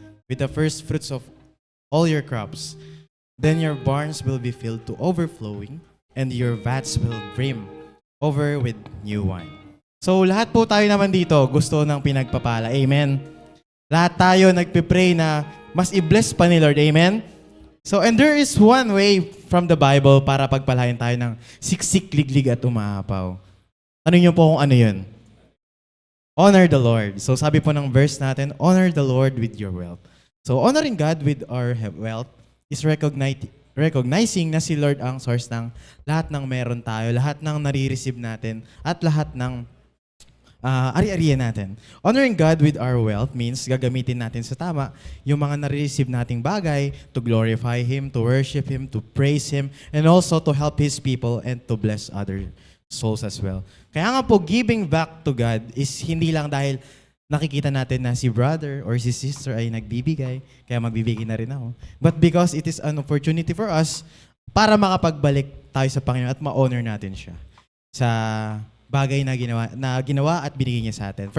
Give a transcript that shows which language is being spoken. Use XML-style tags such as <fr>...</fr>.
<en>with the first fruits of all your crops. Then your barns will be filled to overflowing, and your vats will brim over with new wine.</en> <tl>So lahat po tayo naman dito gusto ng pinagpapala. Amen. Lahat tayo nagpipray na mas i-bless pa ni Lord. Amen.</tl> <en>So and there is one way from the Bible para pagpalain tayo ng siksik, liglig at umaapaw.</en> <tl>Ano niyo po kung ano yun? Honor the Lord.</tl> <en>So sabi po ng verse natin, honor the Lord with your wealth.</en> <tl>So honoring God with our wealth is recognizing na si Lord ang source ng lahat ng meron tayo, lahat ng nare-receive natin, at lahat ng ari-ariyan natin.</tl> <en>Honoring God with our wealth means gagamitin natin sa tama yung mga nare-receive nating bagay to glorify Him, to worship Him, to praise Him, and also to help His people and to bless other souls as well.</en> <tl>Kaya nga po, giving back to God is hindi lang dahil nakikita natin na si brother or si sister ay nagbibigay, kaya magbibigay na rin ako. But because it is an opportunity for us para makapagbalik tayo sa Panginoon at ma-honor natin siya sa bagay na ginawa at binigay niya sa atin.</tl>